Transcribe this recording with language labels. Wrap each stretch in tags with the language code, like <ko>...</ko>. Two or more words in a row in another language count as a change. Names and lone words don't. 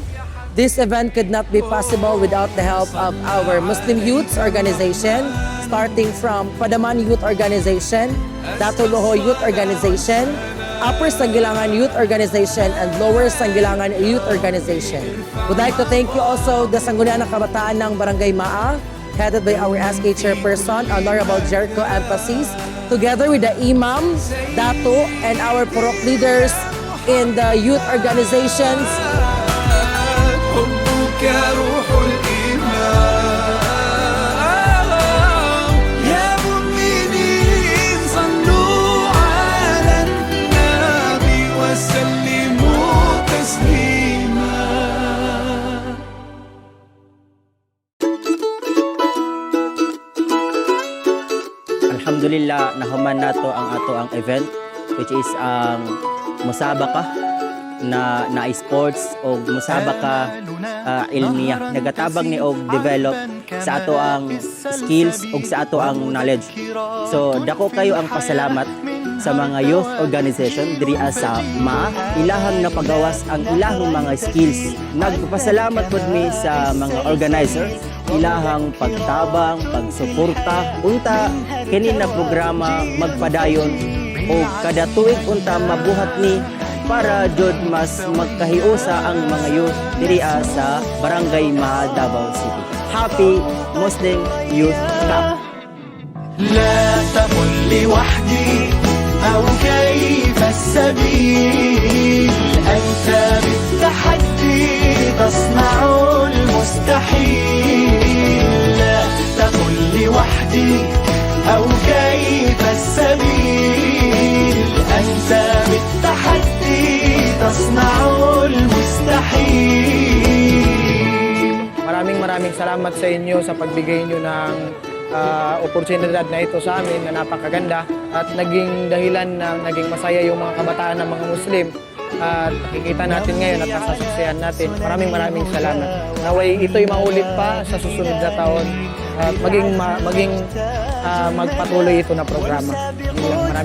<en>This event could not be possible without the help of our Muslim Youths Organization, starting from Padaman Youth Organization, Datuloho Youth Organization, Upper Sangilangan Youth Organization, and Lower Sangilangan Youth Organization. Would like to thank you also the Sangguniang Kabataan ng Barangay Maa, headed by our SK Chairperson, Honorable Jericho Empasis, together with the Imam, Dato, and our Purok leaders in the youth organizations.</en> <ar>حبك روح الإيمان يا مؤمنين صلوا على النبي وسلموا تسليما.</ar> <ceb>Alhamdulillah, nahuman nato ang ato ang event,</ceb> <en>which is</en> <ceb>ang musabaka na sports o</ceb> <ar>مسابقة علمية.</ar> <ceb>Nagatabang ni og develop sa ato ang skills o sa ato ang knowledge. So dako kayo ang pasalamat sa mga</ceb> <en>youth organization</en> <ceb>diri sa Maa, ilahang napagawas ang ilahang mga skills. Nagpasalamat pud mi sa mga organizer, ilahang pagtabang, pagsuporta unta kini na programa magpadayon o kada tuig unta mabuhat ni para jud mas magkahiusa ang mga youth diri sa Barangay Maa, Davao City.</ceb> <en>Happy Muslim Youth Cup!</en> <ar>لا تقل لوحدي أو كيف السبيل أنت بالتحدي تصنع المستحيل لا تقل لوحدي أو كيف السبيل أنت بالتحدي تصنع المستحيل.</ar> <tl>Maraming salamat sa inyo sa pagbigay nyo ng oportunidad na ito sa amin na napakaganda at naging dahilan na naging masaya yung mga kabataan ng mga Muslim at nakikita natin ngayon at nasasaksihan natin. Maraming salamat. Naway ito'y maulit pa sa susunod na taon at maging magpatuloy ito na programa.</tl>